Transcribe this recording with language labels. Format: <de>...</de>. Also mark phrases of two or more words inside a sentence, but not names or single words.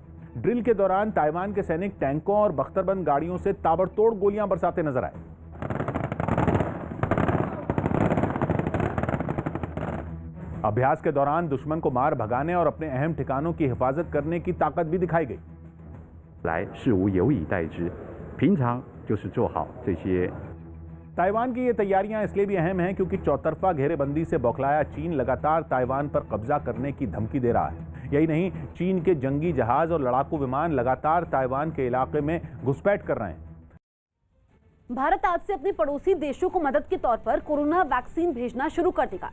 <hi>ड्रिल के दौरान ताइवान के सैनिक टैंकों और बख्तरबंद गाड़ियों से ताबड़तोड़ गोलियां बरसाते नजर आए। अभ्यास के दौरान दुश्मन को मार भगाने और अपने अहम ठिकानों की हिफाजत करने की ताकत भी दिखाई गई।</hi> <zh>来事无有以待之，平常就是做好这些</zh> <hi>ताइवान की ये तैयारियां इसलिए भी अहम हैं क्योंकि चौतरफा घेरेबंदी से बौखलाया चीन लगातार ताइवान पर कब्जा करने की धमकी दे रहा है। यही नहीं, चीन के जंगी जहाज और लड़ाकू विमान लगातार ताइवान के इलाके में घुसपैठ कर रहे हैं। भारत आज से अपने पड़ोसी देशों को मदद के तौर पर कोरोना वैक्सीन भेजना शुरू कर देगा।</hi>